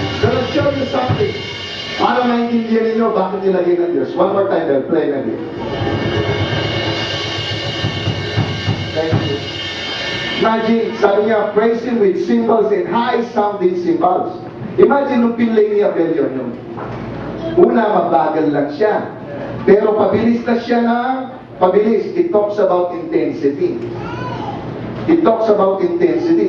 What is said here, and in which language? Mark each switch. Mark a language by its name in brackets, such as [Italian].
[Filipino] naintindihan ninyo bakit nilagay ng Diyos. [English] One more time, they'll play na din. Thank you. Imagine, [Filipino] sabi niya, [English] praise Him with cymbals and high-sounding cymbals. [Filipino] Imagine nung pinlay ni Abel yun. Una, mabagal lang siya. Pero pabilis na siya ng pabilis. [English] It talks about intensity. It talks about intensity.